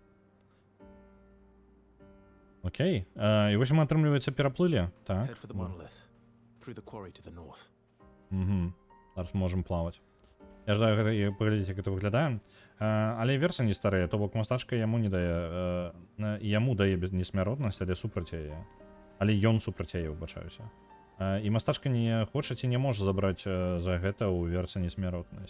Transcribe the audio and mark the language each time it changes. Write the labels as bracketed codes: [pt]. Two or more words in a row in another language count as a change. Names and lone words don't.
[be] Окей. І вось мы, атрымліваецца, пераплылі. Так. [en] Head for the monolith. Through the quarry to the north. [be] Зараз можем плаваць. Я ждаю гэта і паглядзець, як гэта выглядае. Але версія не старыя, то бок мастачка яму не дае, яму дае несмяротнасць, але супраць яе. Але ён супраць яе, выбачаюся. І мастачка не хоча ці не можа забраць за гэта ў версіі несмяротнасць.